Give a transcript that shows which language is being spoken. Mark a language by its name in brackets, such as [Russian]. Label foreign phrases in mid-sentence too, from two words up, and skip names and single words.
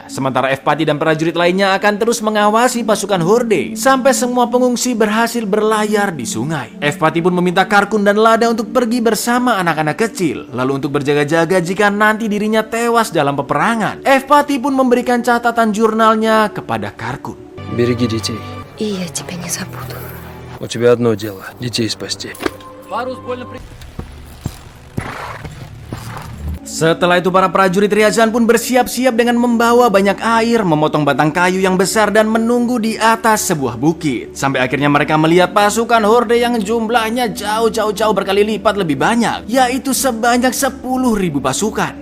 [Indonesian] Sementara Evpati dan prajurit lainnya akan terus mengawasi pasukan Horde sampai semua pengungsi berhasil berlayar di sungai. Evpati pun meminta Karkun dan Lada untuk pergi bersama anak-anak kecil, lalu untuk berjaga-jaga jika nanti dirinya tewas dalam peperangan. Evpati pun memberikan catatan jurnalnya kepada Karkun. [Russian] Береги детей. И я тебя не забуду. У тебя одно дело — детей спасти. [Indonesian] Setelah itu para prajurit Ryazan pun bersiap-siap dengan membawa banyak air, memotong batang kayu yang besar dan menunggu di atas sebuah bukit. Sampai akhirnya mereka melihat pasukan Horde yang jumlahnya jauh berkali lipat lebih banyak, yaitu sebanyak 10.000 pasukan.